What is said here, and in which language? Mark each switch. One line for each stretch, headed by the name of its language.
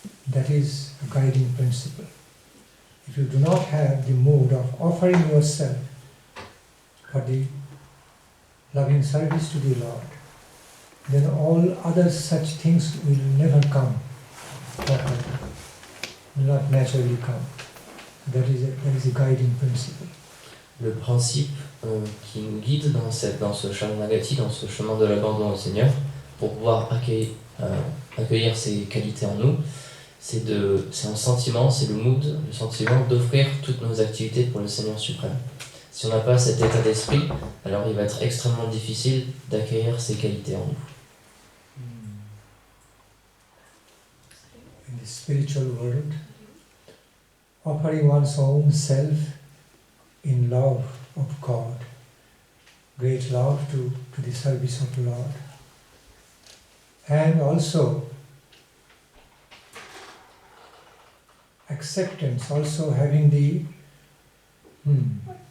English: That is a guiding principle. If you do not have the mood of offering yourself for the loving service to the Lord, then all other such things will never come, will not naturally come. That is a guiding principle.
French: Le principe qui nous guide dans ce Sharanagati, dans ce chemin de l'abandon au Seigneur, pour pouvoir accueillir ses qualités en nous, c'est un sentiment, c'est le mood, le sentiment d'offrir toutes nos activités pour le Seigneur suprême. Si on n'a pas cet état d'esprit, alors il va être extrêmement difficile d'accueillir ses qualités en nous.
English: In the spiritual world, offering one's own self in love of God, great love to the service of the Lord, and also acceptance, also having the mood